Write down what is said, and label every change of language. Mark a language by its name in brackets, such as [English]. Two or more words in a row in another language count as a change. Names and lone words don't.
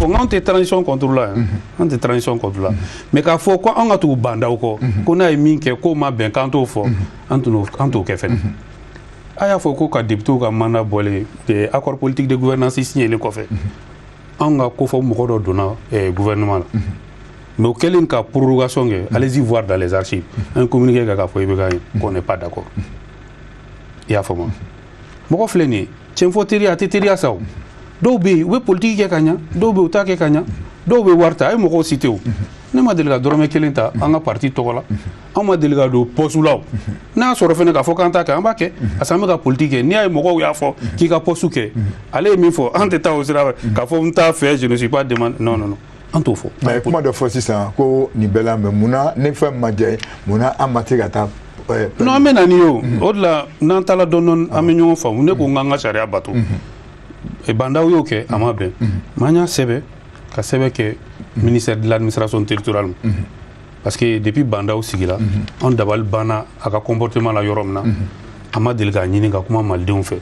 [Bambara] n k'anw tɛ [French] transition contre [Bambara] la yan an tɛ [French] transition contre [Bambara] la mais k'a fɔ ko anw ka tugu bandaw kɔ ko n'a ye min kɛ k'o ma bɛn k'an t'o fɔ an t'o kɛ fɛnɛ a y'a fɔ ko ka député ka mandat bɔlen [French] accord politique de gouvernance [Bambara] signelen kɔfɛ anw ka ko fɔ mɔgɔ dɔ donna gouvernement la [French] mais au [Bambara] kɛlen ka prorogation kɛ [French] allez-y voir dans les archives [Bambara] an communiqué k'a fɔ Ibeka ye [French] qu'on n'est pas d'accord [Bambara] i y'a faamu mɔgɔ filɛ nin ye tiɲɛfɔ teriya a tɛ teriya sa o dɔw bɛ yen u bɛ politiki kɛ ka ɲa dɔw bɛ yen u t'a kɛ ka ɲa dɔw bɛ wari ta a ye mɔgɔw cité o ne ma deli ka dɔrɔmɛ kelen ta an ka parti tɔgɔ la an ma deli ka don poste la o n'a y'a sɔrɔ fɛnɛ k'a fɔ k'an t'a kɛ an b'a kɛ parce que an bɛ ka politiki kɛ n'i y'a ye mɔgɔw y'a fɔ k'i ka poste kɛ ale ye min fɔ an tɛ taa o sira fɛ k'a fɔ n t'a fɛ [French] je ne suis pas demandé non [Bambara] an t'o fɔ mais kuma dɔ fɔ sisan ko nin bɛɛ la mais munna ni fɛn ma diya ye munna an ma se ka taa non an bɛ na ni ye o de la n'an taala dɔɔni an bɛ ɲɔgɔn faamu ne ko n k'an ka sariya bato bandaw y'o kɛ a ma bɛn mais an y'a sɛbɛn ka sɛbɛn kɛ [French] ministère de l'administration territoriale parce que depuis [Bambara] bandaw sigila an dabali banna a ka comportement la yɔrɔ min na a ma deli k'a ɲini ka kuma malidenw fɛ.